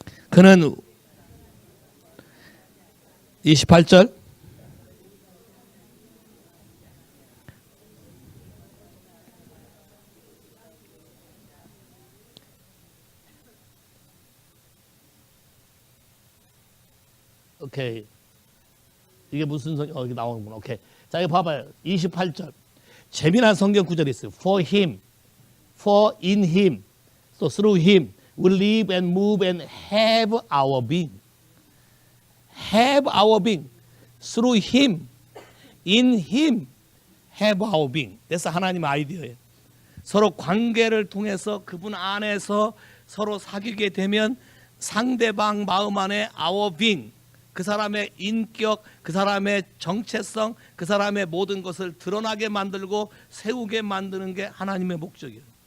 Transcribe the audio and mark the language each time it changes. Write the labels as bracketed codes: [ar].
[ko] 그는 28절 오케이. 이게 무슨 성경? 여기 나오는구나. 오케이. 자, 이거 봐봐요. 28절. 재미난 성경 구절이 있어요. [en] For him, for in him, so through him, we live and move and have our being. Have our being. Through him, in him, have our being. [ko] that's 하나님의 아이디어예요. 서로 관계를 통해서 그분 안에서 서로 사귀게 되면 상대방 마음 안에 [en] our being, [ko] 그 사람의 인격, 그 사람의 정체성, 그 사람의 모든 것을 드러나게 만들고 세우게 만드는 게 하나님의 목적이에요.